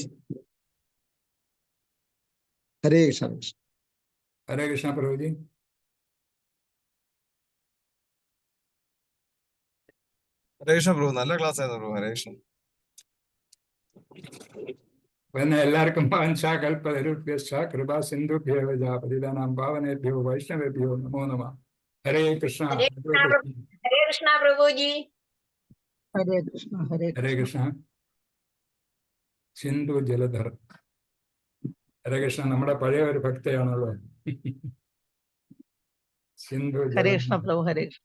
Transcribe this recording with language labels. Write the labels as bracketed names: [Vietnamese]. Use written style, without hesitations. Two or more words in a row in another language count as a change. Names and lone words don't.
[Malayalam] പ്രഭുജി. ഹരേ കൃഷ്ണ. ഹരേ കൃഷ്ണ. ഹരേ കൃഷ്ണ പ്രഭുജി. ഹരേ കൃഷ്ണ പ്രഭു, നല്ല ക്ലാസ് ആയിരുന്നു പ്രഭു. ഹരേ കൃഷ്ണ. പിന്നെ എല്ലാവർക്കും [Sanskrit] वाञ्छाकल्पतरुभ्यश्च कृपा सिन्धुभ्यो पतितानां पावनेभ्यो वैष्णवेभ्यो नमो नमः. [Malayalam] ഹരേ കൃഷ്ണ. ഹരേ കൃഷ്ണ പ്രഭുജി. ഹരേ കൃഷ്ണ. ഹരേ ഹരേ കൃഷ്ണ. സിന്ധു ജലധർ. ഹരേ കൃഷ്ണ. നമ്മുടെ പഴയ ഒരു ഭക്തയാണല്ലോ സിന്ധു ഹരേ ജലധർ. കൃഷ്ണ പ്രഭു. ഹരേ കൃഷ്ണ.